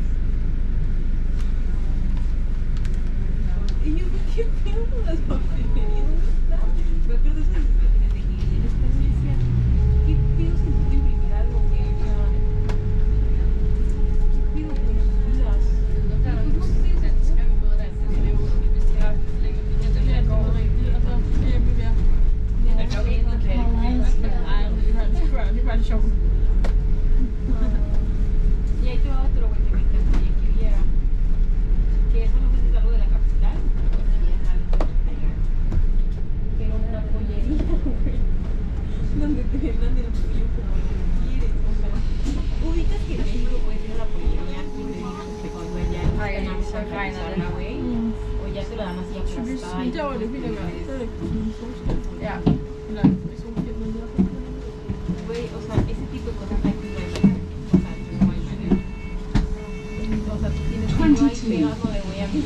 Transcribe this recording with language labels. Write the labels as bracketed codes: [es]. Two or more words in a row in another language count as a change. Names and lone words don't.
[es] Y yo, ¿qué pedo con las papelerías? ¿Dónde están? Me acuerdo de esas situaciones de que en España decía, ¿qué pedo si necesito imprimir algo, güey? O sea, ¿qué pedo con sus vidas? No sé, [da] Så skal vi både derinde, så det er jo, hvis de har længere linjer, den her går. Der er nok en, der kan [es] Y ahí te va otro, güey, que me encantaría que viera. Que eso no sé si es algo de la capital o si es algo de allá. Pero una pollería, güey, donde te vendan el pollo como lo quieres. O sea, ubicas que en México puedes ir a la pollería y te dicen que cuando allá Ej, ganamos [da] så regner det. [es] güey. O ya te lo dan así aplastada. Y [da] Ja. [es] güey, o sea, ese tipo de cosas hay que ver. O sea, no hay manera. O sea, tú tienes que ir ahí 22 pegado de güey a mí.